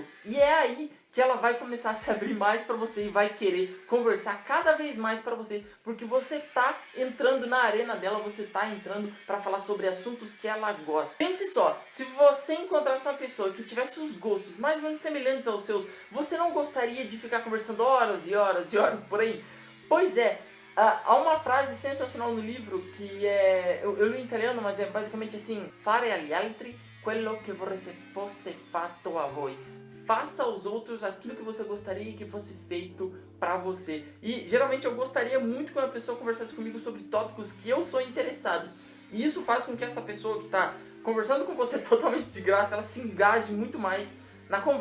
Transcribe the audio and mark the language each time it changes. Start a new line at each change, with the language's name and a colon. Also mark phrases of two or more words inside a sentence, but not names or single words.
Portuguese: E é aí que ela vai começar a se abrir mais para você e vai querer conversar cada vez mais para você, porque você tá entrando na arena dela, você tá entrando para falar sobre assuntos que ela gosta. Pense só, se você encontrasse uma pessoa que tivesse os gostos mais ou menos semelhantes aos seus, você não gostaria de ficar conversando horas e horas e horas por aí? Pois é, há uma frase sensacional no livro que eu li em italiano, mas é basicamente assim:
Italian: fare agli altri quello che vorreste fosse fatto a voi.
Portuguese: Faça aos outros aquilo que você gostaria que fosse feito pra você. E geralmente eu gostaria muito que uma pessoa conversasse comigo sobre tópicos que eu sou interessado. E isso faz com que essa pessoa que está conversando com você totalmente de graça, ela se engaje muito mais na conversa.